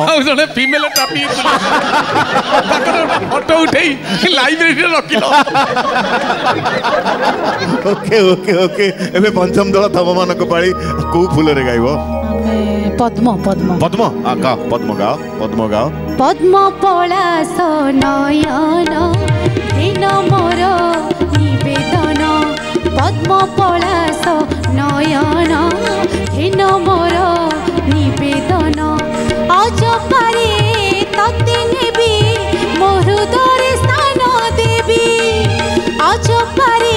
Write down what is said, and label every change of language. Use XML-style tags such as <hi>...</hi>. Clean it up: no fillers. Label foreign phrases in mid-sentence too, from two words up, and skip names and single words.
<or>ଆଉ ଜଣେ</or> <en>female traffic police</en> <or>ତାଙ୍କର ଗୋଟେ ଫଟୋ ଉଠେଇ ଲାଇବ୍ରେରୀରେ ରଖିଲ</or> <en>OK OK OK</en> <or>ଏବେ ପଞ୍ଚମ ଦଳ ତମମାନଙ୍କ ପାଳି କୋଉ ଫୁଲରେ ଗାଇବ ଆମେ ପଦ୍ମ ପଦ୍ମ ପଦ୍ମ ଗାଅ ପଦ୍ମ ଗାଅ ପଦ୍ମ ଗାଅ ପଦ୍ମ ପଲାଶ ନୟନ ହୀନ ମୋର ନିବେଦନ ପଦ୍ମ ପଲାଶ ନୟନ ହୀନ ମୋର ନିବେଦନ ଅଜପାରେ ତତେ ନେବି ମୋ ହୃଦୟେ ସ୍ଥାନ ଦେବି ଅଜପାରେ</or>